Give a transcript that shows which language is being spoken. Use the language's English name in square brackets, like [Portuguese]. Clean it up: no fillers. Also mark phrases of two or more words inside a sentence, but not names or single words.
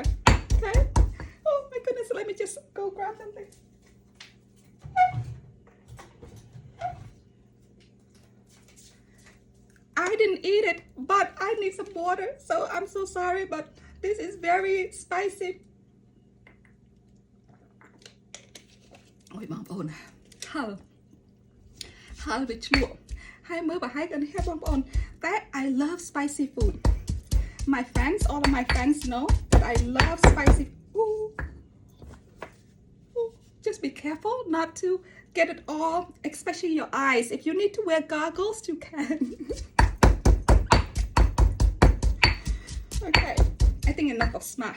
[English] Okay. Oh my goodness, let me just go grab something. I didn't eat it, but I need some water, so I'm so sorry, but this is very spicy. [Khmer] អូយបងប្អូនហឹលវាឆ្លក់ហើយមើលប្រហែលกันហេបងប្អូនតែ [English] I love spicy food. My friends, all of my friends know that I love spicy. Ooh. Ooh. Just be careful not to get it all, especially your eyes. If you need to wear goggles, you can. Okay, I think enough of smash.